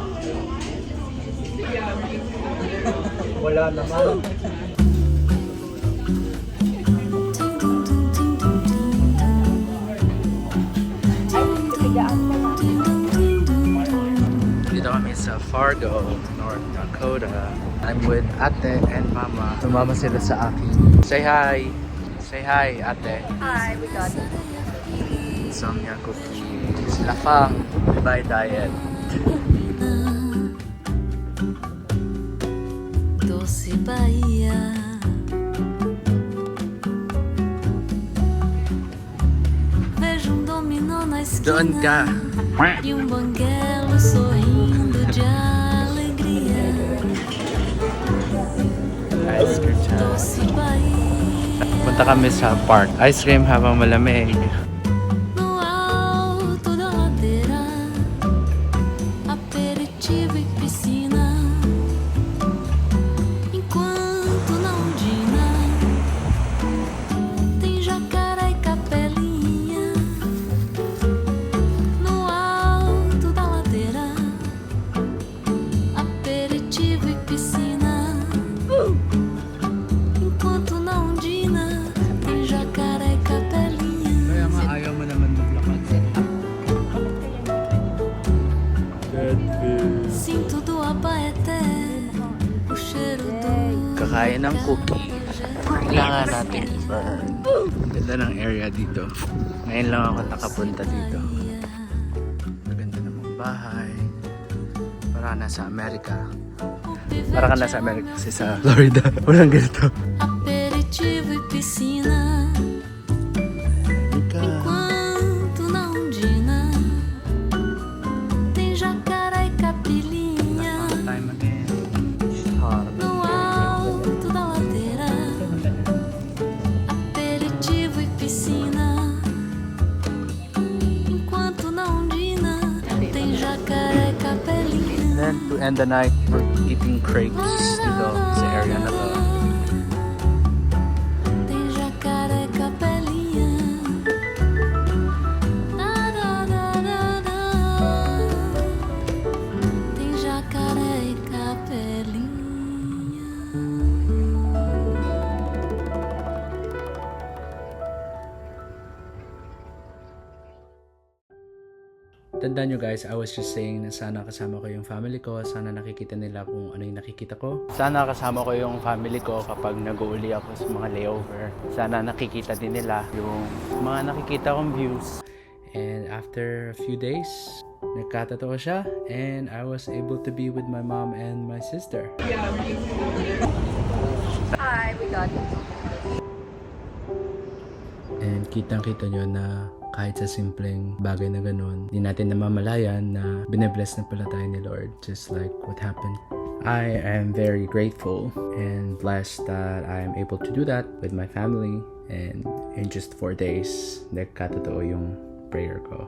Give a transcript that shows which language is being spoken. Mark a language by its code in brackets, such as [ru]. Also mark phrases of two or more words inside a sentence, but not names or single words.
[tl] Wala naman. Dito kami sa Fargo, North Dakota. [en] I'm with ate and mama. [tl] Sumama sila sa akin. [en] Say hi! Say hi, ate. Hi, we got it. Insomnia cookies. Lafang. By diet. [pt] Doce Bahia. Vejo dominó na [tl] Doon ka. [pt] esquina e banguelo sorrindo de alegria. [en] Ice cream time. [pt] Doce Bahia. [tl] Punta kami sa park. [en] Ice cream [tl] habang malamig. [pt] No alto da ladeira, aperitivo e piscina. Enquanto na ondina tem jacaré e capelinha. No alto da ladeira, aperitivo e piscina. Enquanto na ondina tem jacaré e capelinha. [tl] Kaya nga ayaw mo naman maglakad. [en] Good food. [pt] Sinto do Abaeté o cheiro do [tl] Kakain ng cookie. Kailangan natin burn. Ganda ng area dito. Ngayon lang ako nakapunta dito. Maganda namang bahay. Para nasa Amerika. Para ka nasa Amerika kasi sa Florida. Walang ganito. [pt] aperitivo e piscina. Enquanto na ondina tem jacaré e capilinha. [en] Time again. [pt] No alto da ladeira, aperitivo e piscina. Enquanto na ondina tem jacaré e capelinha. [en] Then to end the night, we're eating crepes [tl] dito sa area na to. [pt] Tem jacaré e capelinha. Da, da, da, da, da. Tem jacaré e capelinha. [tl] Tandaan nyo guys, [en] I was just saying [tl] na sana kasama ko yung family ko, sana nakikita nila kung ano yung nakikita ko. Sana kasama ko yung family ko kapag nag-uuli ako sa mga layover. Sana nakikita din nila yung mga nakikita kong views. [en] And after a few days, [tl] nagkatotoo siya [en] and I was able to be with my mom and my sister. Hi, we got it. [tl] And kitang-kita nyo na kahit sa simpleng bagay na ganun, hindi natin namamalayan na binabless na pala tayo ni Lord. [en] Just like what happened I am very grateful and blessed that I am able to do that with my family. And in just 4 days, [tl] nagkatotoo yung prayer ko.